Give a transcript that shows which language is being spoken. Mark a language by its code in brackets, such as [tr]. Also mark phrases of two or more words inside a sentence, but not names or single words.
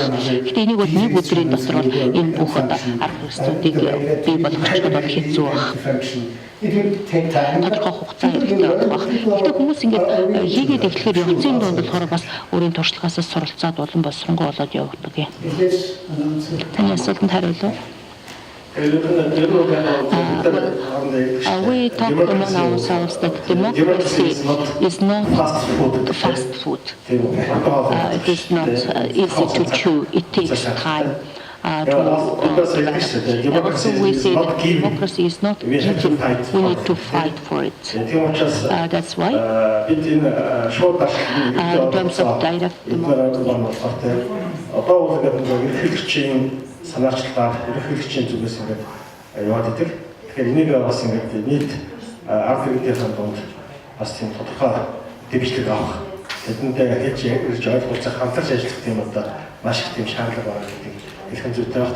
[mn] Гэхдээ энийг бол нэг өдрийн дотор бол энэ бүх одоо арга хэрэгслүүдийг бий болгочиход бол хэцүү байх. Тодорхой хугацаа хэрэгтэй болох. Гэхдээ хүмүүс ингээд хийгээд эхлэхээр явцын донд болохоор бас өөрийн туршлагаасаа суралцаад улам болсронгуй болоод явагддаг юм. Таны асуултанд хариулав? [en] We talk among ourselves that democracy is not fast food. It is not easy to chew. It takes time. Also, we say that democracy is not given. We need to fight for it. That's why, in terms of direct democracy, [mn] санаачлагаар ерөнхийлөгчийн зүгээс ингээд яваад идэг. Тэгэхээр энийг бас ингээд нийт ард иргэдийн дунд бас тийм тодорхой дэвшлэг авах. Тэдэндээ хийж ирж ойлгуулцах хамтарч ажиллах тийм одоо маш их тийм шаардлага байгаа гэдэг хэлхэн зүйтэй баг.